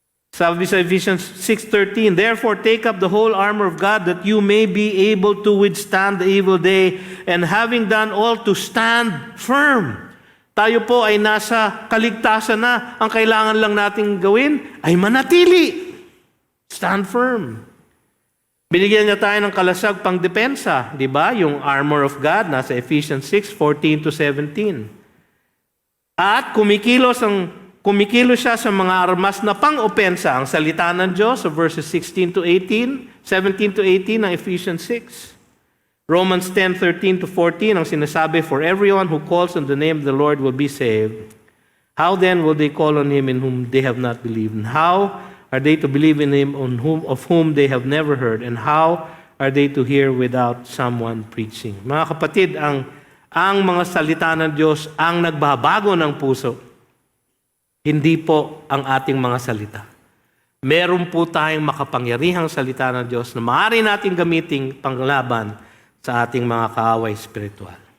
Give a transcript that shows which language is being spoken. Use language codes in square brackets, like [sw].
[tl] Sabi sa [en] Ephesians 6:13, therefore take up the whole armor of God that you may be able to withstand the evil day, and having done all to stand firm. [tl] Tayo po ay nasa kaligtasan na. Ang kailangan lang nating gawin ay manatili. [en] Stand firm. [tl] Binigyan niya tayo ng kalasag pang depensa, di ba? Yung armor of God nasa Ephesians 6:14 to 17. At kumikilos siya sa mga armas na pang-opensa, ang salita ng Diyos sa verses 17 to 18 ng Ephesians 6. [en] Romans 10:13 to 14 [tl] ang sinasabi, [en] for everyone who calls on the name of the Lord will be saved. How then will they call on Him in whom they have not believed? And how are they to believe in Him of whom they have never heard? And how are they to hear without someone preaching? [tl] Mga kapatid, ang mga salita ng Diyos ang nagbabago ng puso. Hindi po ang ating mga salita. Meron po tayong makapangyarihang salita ng Diyos na maaari nating gamiting panglaban sa ating mga kaaway spiritual.